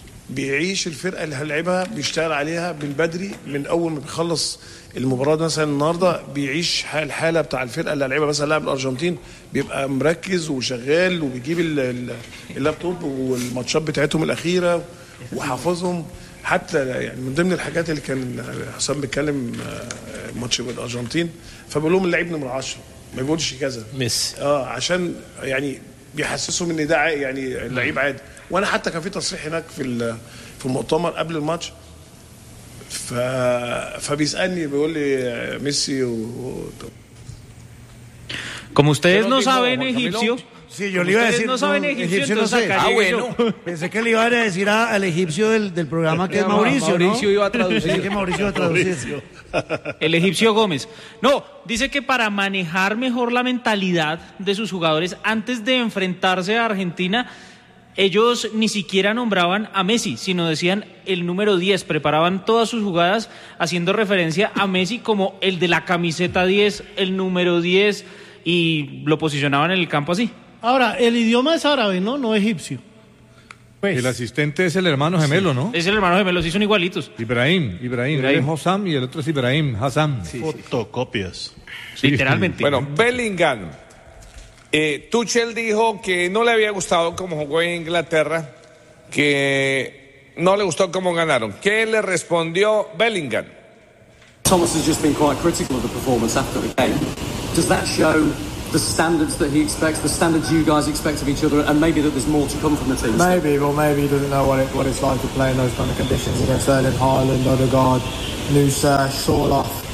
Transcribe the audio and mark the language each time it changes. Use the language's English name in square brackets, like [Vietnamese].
[Arabic] بيعيش الفرقة اللي هلعبها بيشتغل عليها بالبدري من أول ما بيخلص المباراة مثلا النهاردة بيعيش الحالة بتاع الفرقة اللي هلعبها مثلا لعب الأرجنتين بيبقى مركز وشغال وبيجيب اللابتوب والماتشات بتاعتهم الأخيرة وحافظهم حتى يعني من ضمن الحاجات اللي كان حسام بيتكلم ماتش بالأرجنتين فبقول لهم اللعيب نمرة 10 ما بيقولش كذا ميسي عشان يعني بيحسسهم ان ده يعني اللعيب عادي وانا حتى كان في تصريح هناك في المؤتمر قبل الماتش فبيسالني بيقول لي ميسي [Spanish] Como ustedes no saben egipcio. Sí, yo le iba a decir. No saben egipcio. Pensé que le iban a decir al egipcio del programa que es Mauricio. Mauricio, ¿no? Iba a traducir. Que Mauricio iba a traducir. El egipcio Gómez. No, dice que para manejar mejor la mentalidad de sus jugadores antes de enfrentarse a Argentina, ellos ni siquiera nombraban a Messi, sino decían el número 10. Preparaban todas sus jugadas haciendo referencia a Messi como el de la camiseta 10, el número 10, y lo posicionaban en el campo así. Ahora, el idioma es árabe, ¿no? No egipcio. Pues, el asistente es el hermano gemelo, sí. ¿No? Es el hermano gemelo, sí, son igualitos. Ibrahim. Es Hossam y el otro es Ibrahim Hassan. Sí, fotocopias. Sí. Sí. Literalmente. Bueno, Bellingham. Tuchel dijo que no le había gustado cómo jugó en Inglaterra, que no le gustó cómo ganaron. ¿Qué le respondió Bellingham? [English] Thomas has just been quite critical of the performance after the game. Does that show the standards that he expects, the standards you guys expect of each other, and maybe that there's more to come from the team? Maybe, well, maybe he doesn't know what it's like to play in those kind of conditions against Erling Haaland, Odegaard, Nusa, Shortloff.